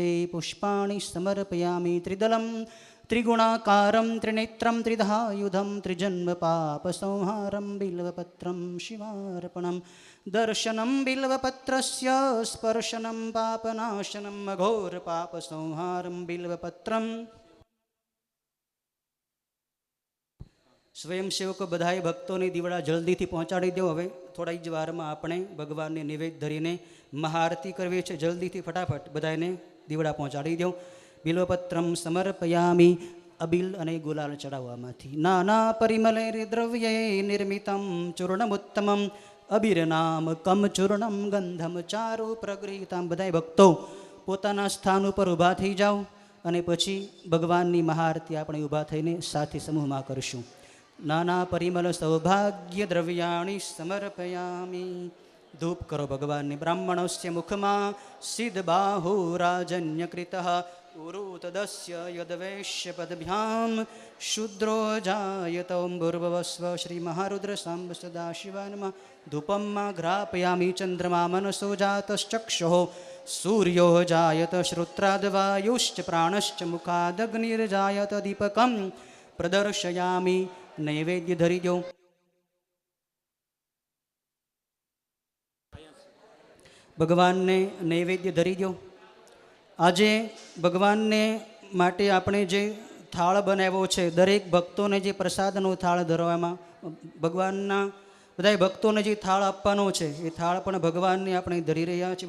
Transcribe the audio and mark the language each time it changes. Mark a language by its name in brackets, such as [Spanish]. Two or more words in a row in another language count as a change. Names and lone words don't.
[Sanskrit] पुष्पाणि समर्पयामि त्रिदलं त्रिगुणाकारं त्रिनेत्रं त्रिधायुधं त्रिजन्म पापसंहारं बिल्वपत्रं शिवार्पणं। दर्शनं बिल्वपत्रस्य स्पर्शनं पापनाशनं घोरपापसंहारं बिल्वपत्रम्। [Gujarati] સ્વયંસેવકો બધાએ ભક્તોને દીવડા જલ્દીથી પહોંચાડી દો। હવે થોડા જ વારમાં આપણે ભગવાનને નિવેદ ધરીને મહાઆરતી કરવી છે। જલ્દીથી ફટાફટ બધાને દીવડા પહોંચાડી દો। [Sanskrit] બિલ્વપત્રમ સમર્પયામિ। [Gujarati] અબિલ અને ગુલાલ ચડાવવામાંથી [Sanskrit] નાના પરિમલે દ્રવ્યે નિર્મિતમ ચૂર્ણમુત્તમમ અબિરનામ કમ ચૂર્ણમ ગંધમ ચારુ પ્રગૃહિતામ। [Gujarati] બધાએ ભક્તો પોતાના સ્થાન ઉપર ઊભા થઈ જાઓ અને પછી ભગવાનની મહાઆરતી આપણે ઊભા થઈને સાથે સમૂહમાં કરશું। [Sanskrit] नाना परिमल सौभाग्य द्रव्याणि समर्पयामि। [Gujarati] ધૂપ કરો ભગવાન ને। [Sanskrit] ब्राह्मणस्य मुखमा सिद्धबाहुराजन्यकृतः उरुतदस्य यद्वैश्य पदभ्यां शूद्रो जायत। ओं भूर्भुवस्व श्री महारुद्र सांब सदाशिवाय नमः। धूपं मा घ्रापयामि। चंद्रमा मनसो जातश्चक्षुः सूर्यो जायत श्रोत्राद्वायुश्च प्राणश्च मुखादग्निर्जायत दीपकं प्रदर्शयामि [Gujarati] નૈવેદ્ય ધરી દો। ભગવાનને નૈવેદ્ય ધરી દો। આજે ભગવાનને માટે આપણે જે થાળ બનાવ્યો છે, દરેક ભક્તોને જે પ્રસાદનો થાળ ધરવામાં, ભગવાનના બધા ભક્તોને જે થાળ આપવાનો છે એ થાળ પણ ભગવાનને આપણે ધરી રહ્યા છીએ।